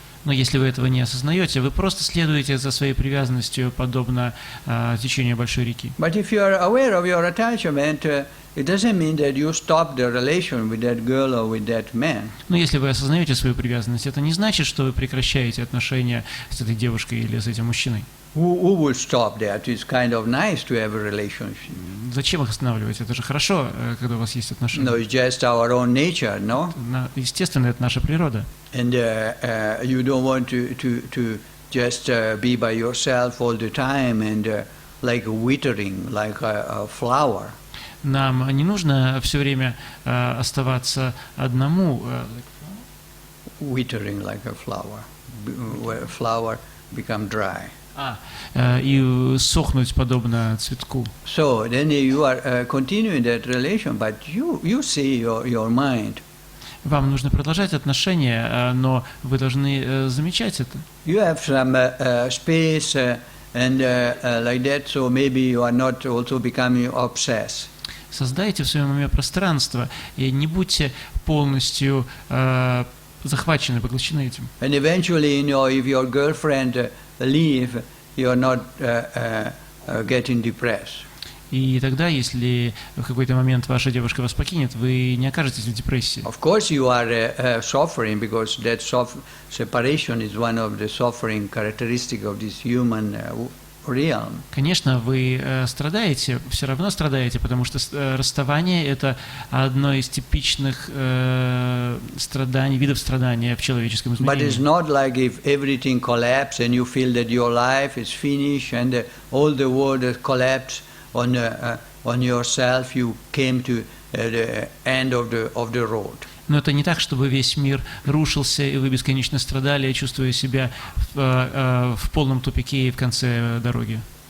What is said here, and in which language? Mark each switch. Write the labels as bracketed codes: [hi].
[ru] Но если вы этого не осознаете, вы просто следуете за своей привязанностью, подобно течению большой реки. [en] But if you are aware of your attachment, it doesn't mean that you stop the relation with that girl or with that man. [ru] Но если вы осознаете свою привязанность, это не значит, что вы прекращаете отношения с этой девушкой или с этим мужчиной. [en] Who will stop that? It's kind of nice to have a relationship. [ru] Зачем их останавливать? Это же хорошо, когда у вас есть отношения. [en] No, it's just our own nature, no? [ru] Естественно, это наша природа. [en] And you don't want to just be by yourself all the time and like withering, like a flower. [ru] Нам не нужно все время оставаться одному. [en] Withering like a flower, where a flower become dry. [ru] И сохнуть подобно цветку. [en] So then you are continuing that relation, but you see your mind. [ru] Вам нужно продолжать отношения, но вы должны замечать это. [en] You have some space and like that, so maybe you are not also becoming obsessed. [ru] Создайте в своем уме пространство и не будьте полностью захвачены, поглощены этим. [en] And eventually, if your girlfriend leave, you are not getting depressed. [ru] И тогда, если в какой-то момент ваша девушка вас покинет, вы не окажетесь в депрессии. [en] Of course, you are suffering because that separation is one of the suffering characteristic of this human realm. [ru] Конечно, вы страдаете, все равно страдаете, потому что расставание – это одно из типичных страданий, видов страдания в человеческом [en] But it's [ru] измерении. [en] not like if everything collapses and you feel that your life is finished and all the world has collapsed on yourself, you came to the end of the road. [ru] Но это не так, чтобы весь мир рушился, и вы бесконечно страдали, чувствуя себя в полном тупике и в конце дороги.